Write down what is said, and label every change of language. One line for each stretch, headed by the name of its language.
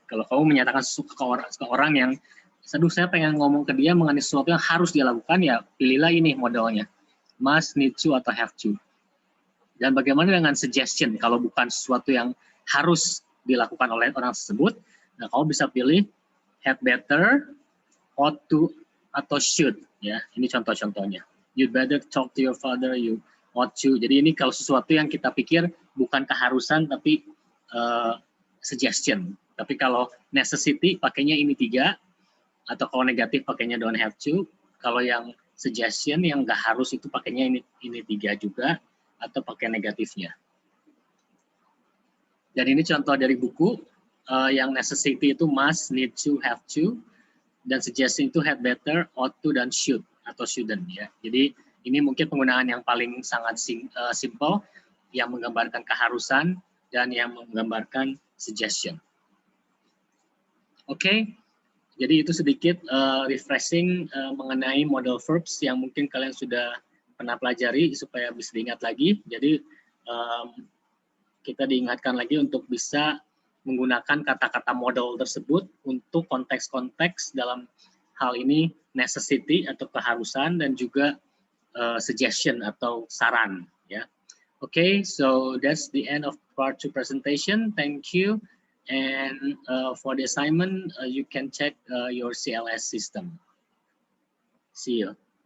Indonesian: Kalau kamu menyatakan ke orang yang, aduh saya pengen ngomong ke dia mengenai sesuatu yang harus dia lakukan, ya pilihlah ini modelnya, must, need to, atau have to. Dan bagaimana dengan suggestion? Kalau bukan sesuatu yang harus dilakukan oleh orang tersebut, nah kamu bisa pilih had better, ought to, atau should. Ya, ini contoh-contohnya.
English: You'd better talk to your father, you ought to.
Indonesian: Jadi ini kalau sesuatu yang kita pikir bukan keharusan, tapi suggestion. Tapi kalau necessity, pakainya ini tiga. Atau kalau negatif, pakainya
English: don't have to.
Indonesian: Kalau yang suggestion, yang nggak harus itu pakainya ini tiga juga. Atau pakai negatifnya. Dan ini contoh dari buku. Yang necessity itu must, need to, have to. Dan suggestion itu had better, ought to, dan should atau shouldn't ya. Jadi ini mungkin penggunaan yang paling sangat simple, yang menggambarkan keharusan dan yang menggambarkan suggestion. Oke, jadi itu sedikit refreshing mengenai model verbs yang mungkin kalian sudah pernah pelajari supaya bisa diingat lagi. Jadi kita diingatkan lagi untuk bisa menggunakan kata-kata model tersebut untuk konteks-konteks dalam hal ini necessity atau keharusan dan juga suggestion atau saran ya.
English: Okay, so that's the end of part 2 presentation. Thank you. And for the assignment, you can check your CLS system. See you.